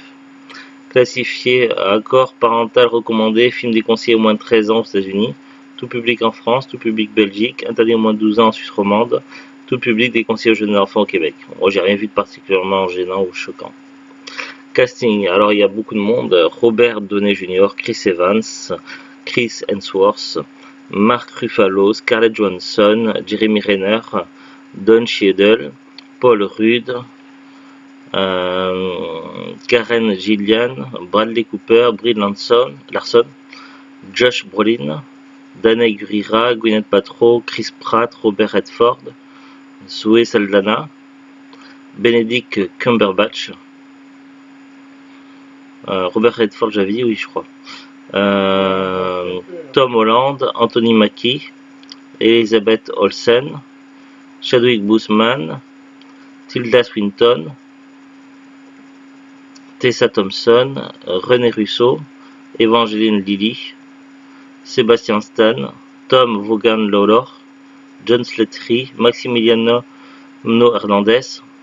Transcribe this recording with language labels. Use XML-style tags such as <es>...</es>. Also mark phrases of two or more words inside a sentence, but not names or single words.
<fr>Classifié accord parental recommandé, film déconseillé au moins de 13 ans aux États-Unis, tout public en France, tout public Belgique, interdit au moins de 12 ans en Suisse romande, tout public déconseillé aux jeunes enfants au Québec. Moi, j'ai rien vu de particulièrement gênant ou choquant. Casting, alors il y a beaucoup de monde. Robert Downey Jr., Chris Evans, Chris Hemsworth, Mark Ruffalo, Scarlett Johansson, Jeremy Renner, Don Cheadle, Paul Rudd, Karen Gillian, Bradley Cooper, Brie Larson, Josh Brolin, Danai Gurira, Gwyneth Paltrow, Chris Pratt, Robert Redford, Zoe Saldana, Benedict Cumberbatch, Robert Redford, j'avais dit, oui, je crois. Tom Holland, Anthony Mackie, Elizabeth Olsen, Chadwick Boseman, Tilda Swinton, Tessa Thompson, René Russo, Evangeline Lilly, Sébastien Stan, Tom Vaughan Lawlor, John Slattery, Maximiliano Hernandez,</fr>